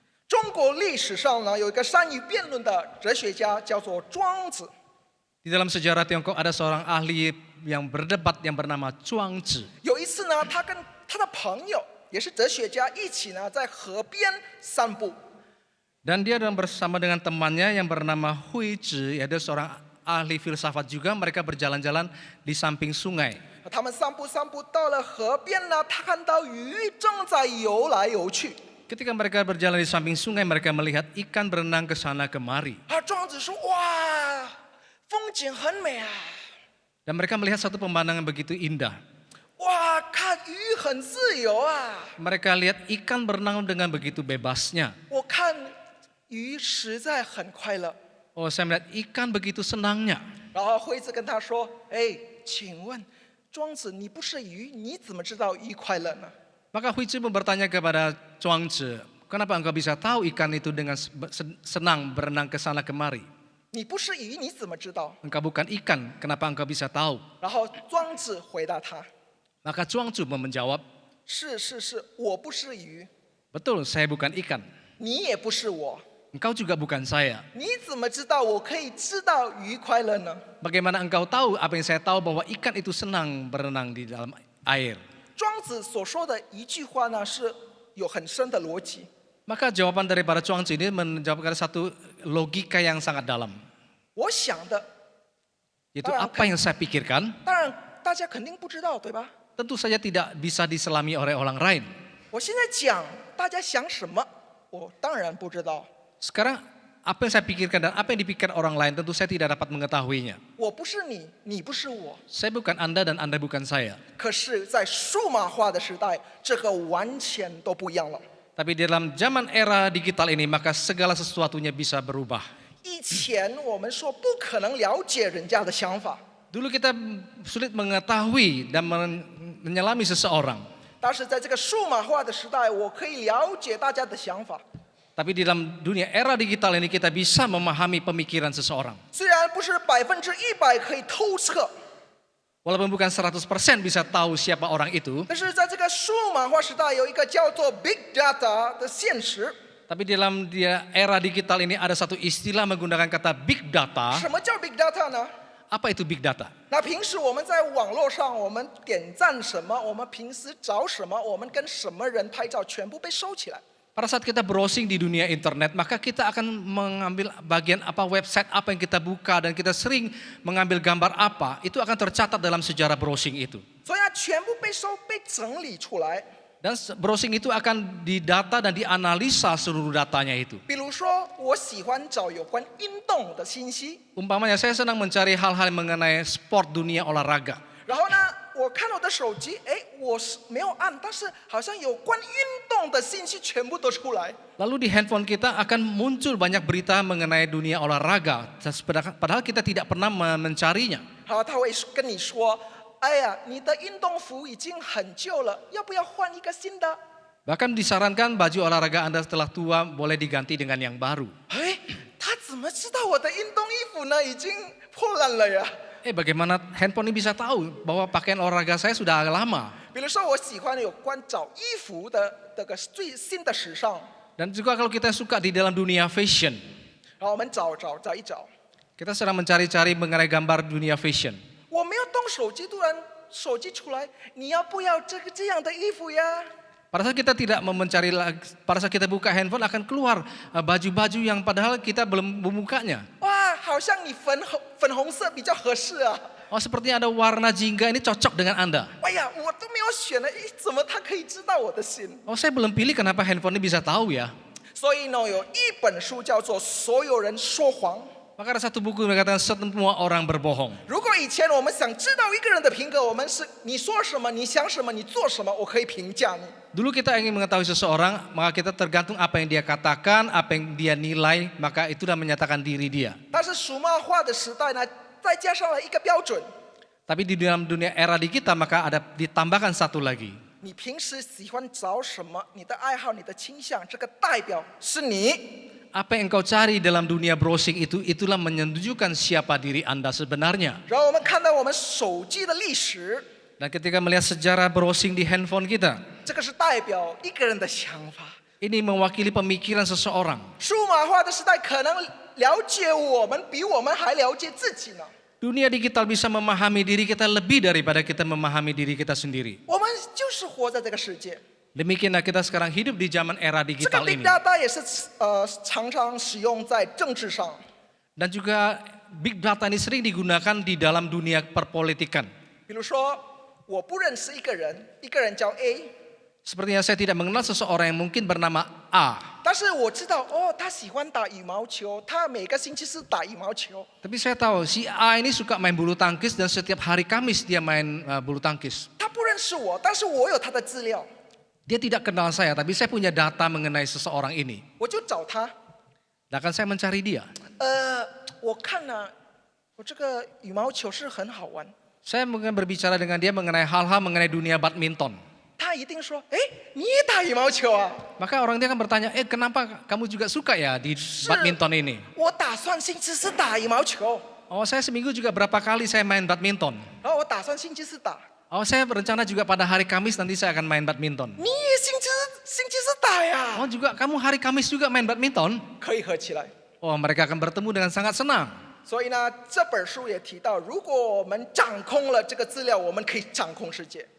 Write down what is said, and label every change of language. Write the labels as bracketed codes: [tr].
[zh] 中国历史上呢，有一个善于辩论的哲学家，叫做庄子。 [id] Di dalam sejarah Tiongkok ada seorang ahli yang berdebat yang bernama Zhuangzi. [zh] 有一次呢，他跟他的朋友，也是哲学家，一起呢在河边散步。 [id] Dan dia bersama dengan temannya yang bernama Hui Zhi, yaitu seorang ahli filsafat juga. Mereka berjalan-jalan di samping sungai. [zh] 他们散步到了河边呢，他看到鱼正在游来游去。 [id] Ketika mereka berjalan di samping sungai, mereka melihat ikan berenang ke sana kemari. [zh] 庄子说：“哇，风景很美啊！ [id] Dan mereka melihat satu pemandangan begitu indah. [zh] 哇，看鱼很自由啊！ [id] Mereka lihat ikan berenang dengan begitu bebasnya. [zh] 我看鱼实在很快乐。 [id] Oh, saya melihat ikan begitu senangnya. [zh] 然后惠子跟他说：“哎，请问庄子，你不是鱼，你怎么知道鱼快乐呢？” [id] Maka Hui Zhi pun bertanya kepada Zhuangzi, kenapa engkau bisa tahu ikan itu dengan senang berenang ke sana kemari? [zh] 你不是鱼，你怎么知道？ [id] Engkau bukan ikan, kenapa engkau bisa tahu? [zh] 然后庄子回答他 [id] Maka Zhuangzi menjawab, [zh] 是，我不是鱼， [id] betul saya bukan ikan, [zh] 你也不是我， [id] engkau juga bukan saya. [zh] 你怎么知道我可以知道鱼快乐呢？ [id] Bagaimana engkau tahu apa yang saya tahu bahwa ikan itu senang berenang di dalam air? [zh] 庄子所说的一句话呢，是有很深的逻辑。 [id] Maka jawaban daripada Zhuangzi ini menjawabkan satu logika yang sangat dalam. [zh] 我想的， [id] Yaitu apa yang saya pikirkan, [zh] 当然大家肯定不知道，对吧？ [id] tentu saja tidak bisa diselami oleh orang lain. [zh] 我现在讲大家想什么，我当然不知道。 [id] Sekarang apa yang saya pikirkan dan apa yang dipikirkan orang lain tentu saya tidak dapat mengetahuinya. [zh] 我不是你，你不是我。 [id] Saya bukan Anda dan Anda bukan saya. [zh] 可是，在数码化的时代，这个完全都不一样了。 [id] Tapi di dalam zaman era digital ini maka segala sesuatunya bisa berubah. [zh] 以前我们说不可能了解人家的想法， [id] Dulu kita sulit mengetahui dan menyelami seseorang. [zh] 但是在这个数码化的时代，我可以了解大家的想法。 [id] Tapi di dalam dunia era digital ini kita bisa memahami pemikiran seseorang. [zh] 虽然不是100%可以透彻， [id] Walaupun bukan 100% bisa tahu siapa orang itu. [zh] 但是在这个数码化时代，有一个叫做 Big Data 的现实。 [id] Tapi di dalam era digital ini ada satu istilah menggunakan kata big data. [zh] 什么叫 Big Data 呢？ [id] Apa itu big data? [zh] 那平时我们在网络上，我们点赞什么，我们平时找什么，我们跟什么人拍照，全部被收起来。 [id] Pada saat kita browsing di dunia internet, maka kita akan mengambil bagian apa website apa yang kita buka dan kita sering mengambil gambar apa, itu akan tercatat dalam sejarah browsing itu. [zh] 所以它全部被收、被整理出来。 [id] Dan browsing itu akan didata dan dianalisa seluruh datanya itu. [zh] 比如说，我喜欢找有关运动的信息， [id] Umpamanya saya senang mencari hal-hal mengenai sport dunia olahraga. [zh] 然后呢，我看我的手机，哎，我是没有按，但是好像有关运动的信息全部都出来。 [id] Lalu di handphone kita akan muncul banyak berita mengenai dunia olahraga. Padahal kita tidak pernah mencarinya. [zh] 然后他会跟你说：“哎呀，你的运动服已经很旧了，要不要换一个新的？” [id] Bahkan disarankan baju olahraga Anda setelah tua boleh diganti dengan yang baru. [zh] 哎，他怎么知道我的运动衣服呢？已经破烂了呀。 [id] Bagaimana handphone ini bisa tahu bahwa pakaian olahraga saya sudah lama? [zh] 比如说，我喜欢有关找衣服的这个最新的时尚， [id] Dan juga kalau kita suka di dalam dunia fashion, [zh] 然后我们找一找。 [id] kita sedang mencari-cari mengenai gambar dunia fashion. [zh] 我没有动手机，突然手机出来，你要不要这样的衣服呀？ [id] Pada saat kita tidak mencari, pada saat kita buka handphone akan keluar baju-baju yang padahal kita belum membukanya. [zh] 哇，好像你粉红色比较合适啊！ [id] Oh, sepertinya ada warna jingga ini cocok dengan Anda. [zh] 哎呀，我都没有选呢，咦，怎么他可以知道我的心？ [id] Oh, saya belum pilih kenapa handphone ini bisa tahu ya. [zh] 所以呢，有一本书叫做《所有人说谎》。 [id] Maka ada satu buku yang mengatakan semua orang berbohong. [zh] 如果以前我们想知道一个人的品格，我们是你说什么，你想什么，你做什么，我可以评价你。 [id] Dulu kita ingin mengetahui seseorang, maka kita tergantung apa yang dia katakan, apa yang dia nilai, maka itu sudah menyatakan diri dia. [zh] 但是数码化的时代呢，再加上了一个标准， [id] Tapi di dalam dunia era digital maka ada ditambahkan satu lagi. [zh] 你平时喜欢找什么，你的爱好、你的倾向，这个代表是你。 [id] Apa yang engkau cari dalam dunia browsing itu, itulah menunjukkan siapa diri Anda sebenarnya. [zh] 然后我们看到我们手机的历史， [id] Dan ketika melihat sejarah browsing di handphone kita, [zh] 这个是代表一个人的想法。 [id] ini mewakili pemikiran seseorang. [zh] 数码化的时代可能了解我们比我们还了解自己呢。 [id] Dunia digital bisa memahami diri kita lebih daripada kita memahami diri kita sendiri. [zh] 我们就是活在这个世界。 [id] Demikianlah kita sekarang hidup di zaman era [zh] 这个 [id] digital [en] big [id] ini. [zh] data 也是常常使用在政治上。 [id] Dan juga big data ini sering digunakan di dalam dunia perpolitikan. [zh] 比如说，我不认识一个人，一个人叫 A， [id] Sepertinya saya tidak mengenal seseorang yang mungkin bernama A. [zh] 但是我知道哦，他喜欢打羽毛球，他每个星期四打羽毛球。 [id] Tapi saya tahu si A ini suka main bulu tangkis dan setiap hari Kamis dia main bulu tangkis. [zh] 他不认识我，但是我有他的资料， [id] Dia tidak kenal saya, tapi saya punya data mengenai seseorang ini. [zh] 我就找他。 [id] Dan akan saya mencari dia. [zh] 我看了，我这个羽毛球是很好玩。 [id] Saya mungkin berbicara dengan dia mengenai hal-hal mengenai dunia badminton. [zh] 他一定说，哎，你也打羽毛球啊？ [id] Maka orang dia akan bertanya, kenapa kamu juga suka ya di badminton ini? [zh] 我打算星期四打羽毛球， [id] Oh, saya seminggu juga berapa kali saya main badminton. [zh] 然后我打算星期四打， [id] Oh, saya berencana juga pada hari Kamis nanti saya akan main badminton. [zh] 你也星期四打呀？ [id] Oh, juga kamu hari Kamis juga main badminton? [zh] 可以合起来。 [id] Oh, mereka akan bertemu dengan sangat senang. [zh] 所以呢，这本书也提到，如果我们掌控了这个资料，我们可以掌控世界。